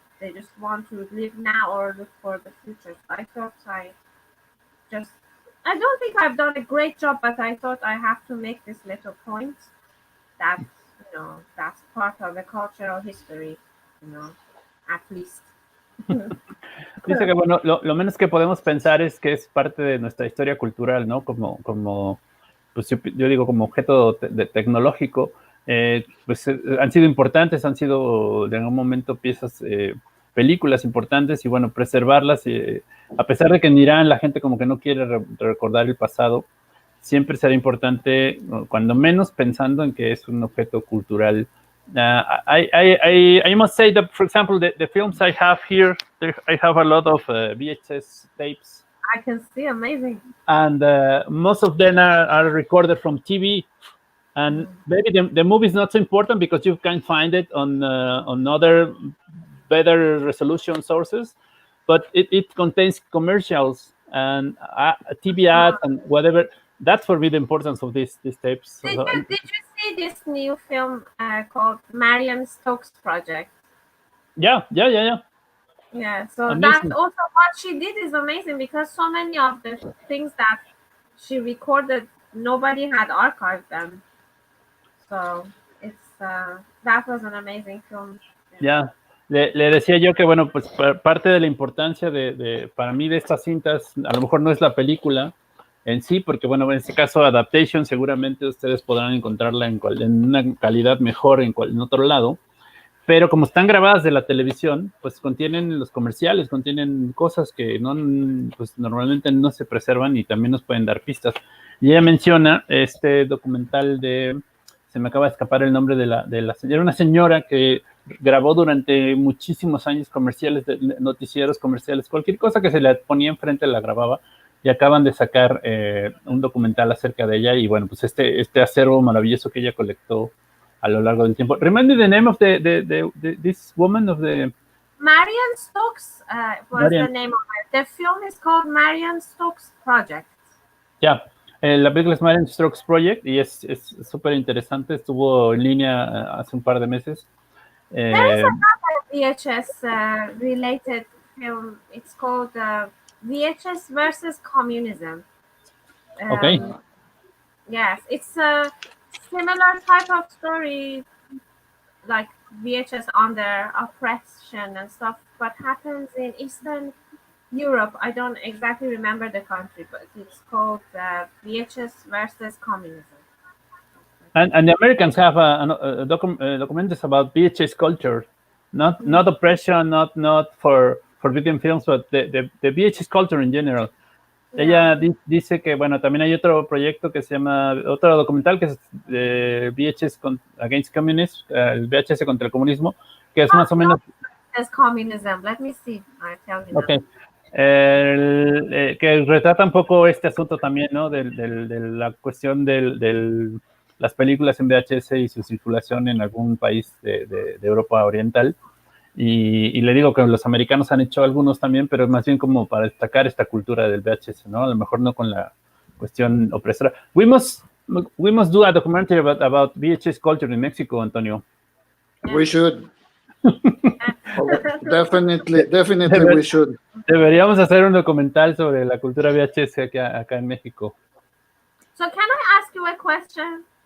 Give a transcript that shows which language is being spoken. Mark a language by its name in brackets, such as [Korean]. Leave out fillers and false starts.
[English] They just want to live now or look for the future. So I thought I don't think I've done a great job, but I thought I have to make this little point that, you know, that's part of the cultural history, you know, at least. [Spanish] Dice que, bueno, lo menos que podemos pensar es que es parte de nuestra historia cultural, ¿no? Como pues yo digo, como objeto tecnológico, pues han sido importantes, han sido de algún momento piezas, películas importantes, y bueno, preservarlas, a pesar de que en Irán la gente como que no quiere recordar el pasado, siempre será importante, cuando menos pensando en que es un objeto cultural. [English] I must say that, for example, the films I have here, I have a lot of VHS tapes. I can see, amazing. And most of them are recorded from TV. And maybe the movie is not so important because you can find it on other better resolution sources, but it contains commercials and TV ads and whatever. That's for me the importance of these tapes. Did you see this new film called Marion Stokes Project? Yeah. Yeah, so amazing. That's also what she did is amazing because so many of the things that she recorded, nobody had archived them. So it's that was an amazing film. Yeah. [Spanish] Le decía yo que, bueno, pues parte de la importancia para mí de estas cintas, a lo mejor no es la película en sí, porque, bueno, en este caso, Adaptation, seguramente ustedes podrán encontrarla en una calidad mejor en otro lado, pero como están grabadas de la televisión, pues contienen los comerciales, contienen cosas que pues normalmente no se preservan y también nos pueden dar pistas. Y ella menciona este documental se me acaba de escapar el nombre de la señora, una señora que grabó durante muchísimos años comerciales, noticieros comerciales, cualquier cosa que se le ponía enfrente la grababa, y acaban de sacar un documental acerca de ella, y bueno, pues este acervo maravilloso que ella colectó a lo largo del tiempo. [English] Remind me the name of this woman of the... Marion Stokes was the name of it. The film is called Marion Stokes Project. Yeah. [Spanish] La película es Marion Stokes Project y es súper interesante. Estuvo en línea hace un par de meses. [English] There is another VHS related film. It's called VHS versus Communism. Okay. Yes, it's a similar type of story, like VHS under oppression and stuff. What happens in Eastern Europe? I don't exactly remember the country, but it's called VHS versus Communism. And the Americans have a documentary about VHS culture, not oppression, not for forbidden films, but the VHS culture in general. Yeah. [Spanish] Ella dice que, bueno, también hay otro proyecto que se llama, otro documental que es VHS Against Communism, el VHS contra el comunismo, que es más o menos... [English] Communism. Let me see. I tell you. Okay. [Spanish] Que retrata un poco este asunto también, ¿no? De la cuestión de las películas en VHS y su circulación en algún país de Europa Oriental. Y le digo que los americanos han hecho algunos también, pero más bien como para destacar esta cultura del VHS, ¿no? A lo mejor no con la cuestión opresora. [English] We must do a documentary about VHS culture in Mexico, Antonio. We should. Definitely we should. [Spanish] Deberíamos hacer un documental sobre la cultura VHS acá en México. [English] So can I ask you a question?